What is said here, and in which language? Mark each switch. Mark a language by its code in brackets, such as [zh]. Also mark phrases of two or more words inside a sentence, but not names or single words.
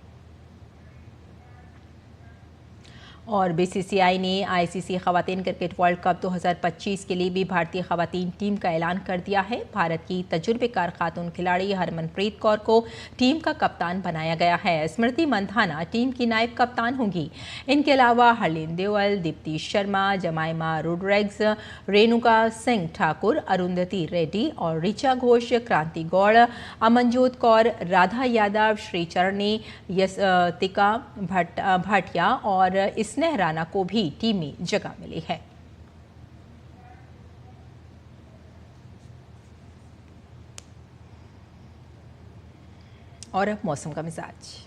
[ur] اور بی سی سی آئی نے آئی سی سی خواتین کرکٹ ورلڈ کپ 2025 کے لیے بھی بھارتی خواتین ٹیم کا اعلان کر دیا ہے۔ بھارت کی تجربے کار خاتون کھلاڑی ہرمن پریت کور کو ٹیم کا کپتان بنایا گیا ہے۔ اسمرتی مندھانا ٹیم کی نائب کپتان ہوں گی۔ ان کے علاوہ ہرلین دیول، دیپتی شرما، جمائما روڈریگز، رینوکا سنگھ ٹھاکر، اروندھتی ریڈی اور ریچا گھوش، کرانتی گوڑ، امنجوت کور، رادھا یادو، شری چرنی، یستکا بھاٹیا اور اسنیہ رانا کو بھی ٹیم میں جگہ ملی ہے۔ اور اب موسم کا مزاج۔